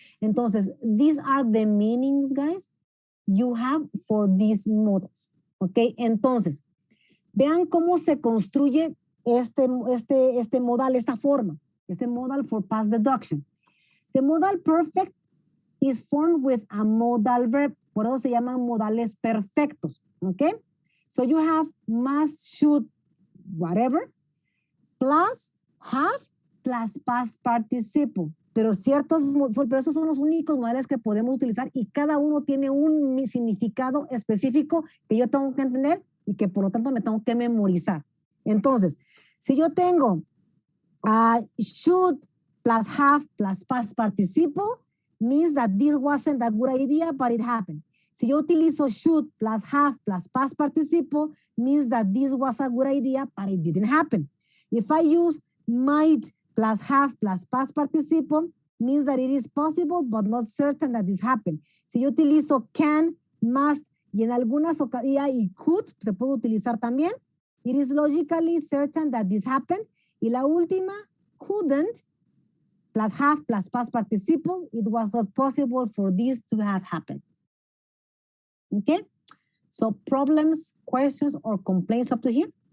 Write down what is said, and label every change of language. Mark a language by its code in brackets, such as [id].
[en] Entonces, these are the meanings, guys, you have for these modals. Okay? [es] Entonces, vean cómo se construye este modal, esta forma, este modal for past deduction. [en] The modal perfect is formed with a modal verb. [es] Por eso se llaman modales perfectos. Okay? [en] So you have must, should, whatever, plus have, plus past participle. [es] Pero esos son los únicos modales que podemos utilizar y cada uno tiene un significado específico que yo tengo que entender y que por lo tanto me tengo que memorizar. Entonces, si yo tengo [en] should plus have plus past participle, means that this wasn't a good idea, but it happened. [es] Si yo utilizo [en] should plus have plus past participle, means that this was a good idea, but it didn't happen. If I use might plus have plus past participle, means that it is possible, but not certain that this happened. [es] Si yo utilizo [en] can, must [es] y en algunas ocasiones, y could se puede utilizar también. [en] It is logically certain that this happened. [es] Y la última, [en] couldn't, plus have, plus past participle. It was not possible for this to have happened. Okay? So problems, questions, or complaints up to here?